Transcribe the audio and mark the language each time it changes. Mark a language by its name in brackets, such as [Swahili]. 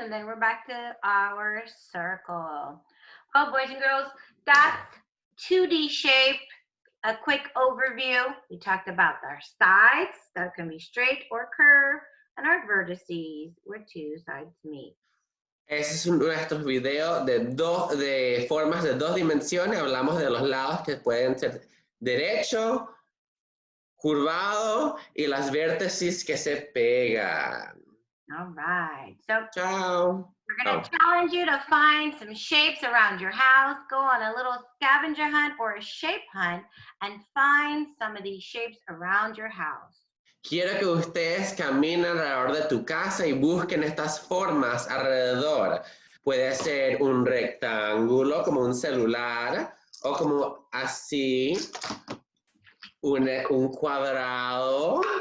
[English] And then we're back to our circle. Well, boys and girls, that's 2D shape. A quick overview. We talked about our sides that can be straight or curved, and our vertices where 2 sides meet. [Spanish] Ese es nuestro video de formas de 2 dimensiones. Hablamos de los lados que pueden ser derecho, curvado y las vértices que se pegan. [English] All right. So [Italian] Ciao. [English] we're going to challenge you to find some shapes around your house. Go on a little scavenger hunt or a shape hunt and find some of these shapes around your house. [Spanish] Quiero que ustedes caminen alrededor de tu casa y busquen estas formas alrededor. Puede ser un rectángulo, como un celular, o como así, un cuadrado,